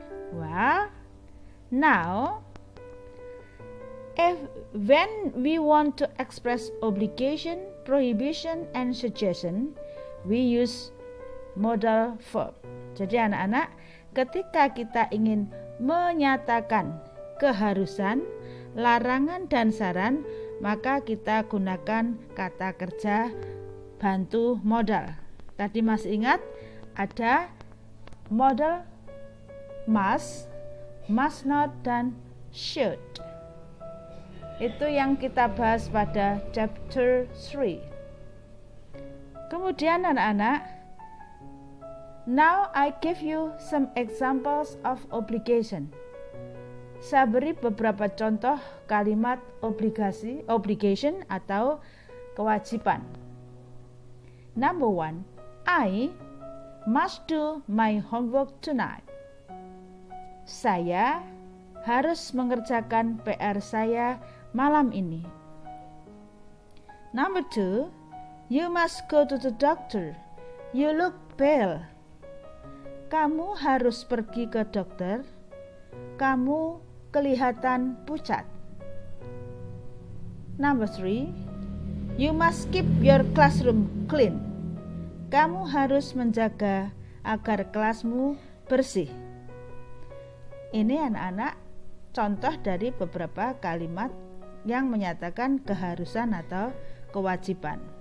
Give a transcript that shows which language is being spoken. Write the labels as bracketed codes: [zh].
[en] Well, now when we want to express obligation, prohibition, and suggestion, we use modal verb. [id] Jadi anak-anak, ketika kita ingin menyatakan keharusan, larangan, dan saran, maka kita gunakan kata kerja bantu modal. Tadi masih ingat ada modal must not, dan should. Itu yang kita bahas pada chapter 3. Kemudian anak-anak, [en] now I give you some examples of obligation. [id] Saya beri beberapa contoh kalimat obligation atau kewajiban. [en] Number 1, I must do my homework tonight. [id] Saya harus mengerjakan PR saya malam ini. [en] Number 2, you must go to the doctor. You look pale. [id] Kamu harus pergi ke dokter. Kamu kelihatan pucat. [en] Number 3, You must keep your classroom clean. [id] Kamu harus menjaga agar kelasmu bersih. Ini anak-anak contoh dari beberapa kalimat yang menyatakan keharusan atau kewajiban.